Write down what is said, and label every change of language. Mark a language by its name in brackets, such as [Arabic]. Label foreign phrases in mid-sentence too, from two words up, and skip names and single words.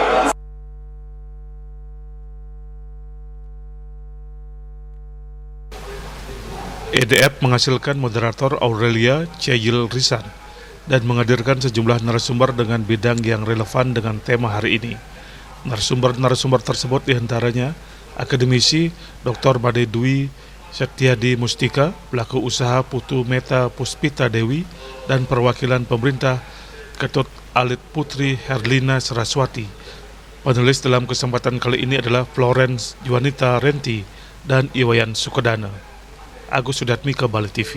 [Indonesian] EDF menghasilkan moderator Aurelia Ceyil Risan dan menghadirkan sejumlah narasumber dengan bidang yang relevan dengan tema hari ini. Narasumber tersebut diantaranya akademisi Dr. Made Dwi Setiadi Mustika, pelaku usaha Putu Meta Puspita Dewi, dan perwakilan pemerintah Ketut Alit Putri Herlina Saraswati. Panelis dalam kesempatan kali ini adalah Florence Juanita Renti dan Iwayan Sukodana. Agus Sudatmika, Bali TV.